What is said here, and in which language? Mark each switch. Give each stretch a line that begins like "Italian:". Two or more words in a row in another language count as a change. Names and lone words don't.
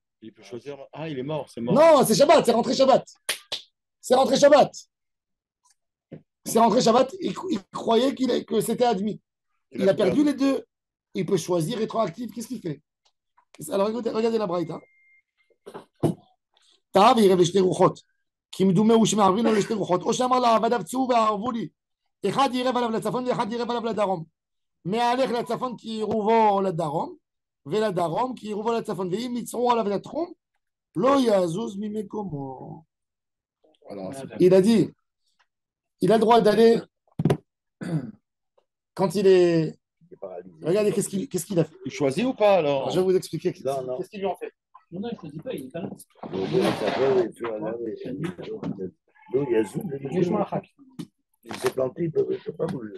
French: Il peut choisir. Ah, il est mort, c'est mort. Non, c'est Shabbat, c'est rentré Shabbat. C'est rentré Shabbat. C'est rentré Shabbat. Il croyait que c'était admis. Il a perdu les deux. Il peut choisir rétroactif. Qu'est-ce qu'il fait? Alors regardez la braïta.
Hebrew: תאהב עירב לשתי רוחות, כי מדומה הוא שמערבים לו לשתי רוחות, או שאמר לעבדיו צאו וערבו לי, אחד עירב עליו לצפון ואחד עירב עליו לדרום. מהלך לצפון כי עירובו לדרום, ולדרום כי עירובו לצפון, ואם יצאו עליו לתחום, לא יזוז ממקומו.
French: Il a dit, il a le droit d'aller quand il est... Regardez, qu'est-ce qu'il a fait? Il choisit ou pas alors? Je vais vous expliquer Non. qu'est-ce qu'ils lui ont fait. Non, il ne choisit pas, il est pas là. Il s'est planté, il ne peut pas bouger.